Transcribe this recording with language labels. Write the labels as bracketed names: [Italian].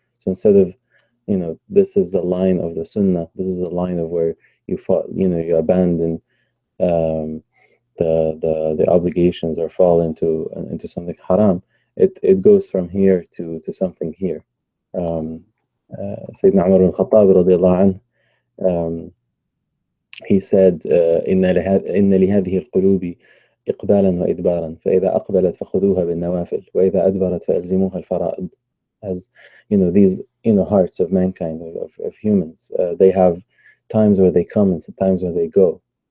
[English] So instead of, this is the line of the sunnah, this is the line of where you abandon the obligations or fall into something haram. It goes from here to something here. Sayyidina Umar ibn Khattab radiallahu anhu, he said, [Arabic] إن لهذه القلوب إقبالا وإدبارا، فإذا أقبلت فخذوها بالنوافل، وإذا أدبرت فألزموها الفرائض. [English] As these hearts of mankind, of humans, they have times where they come and times where they go.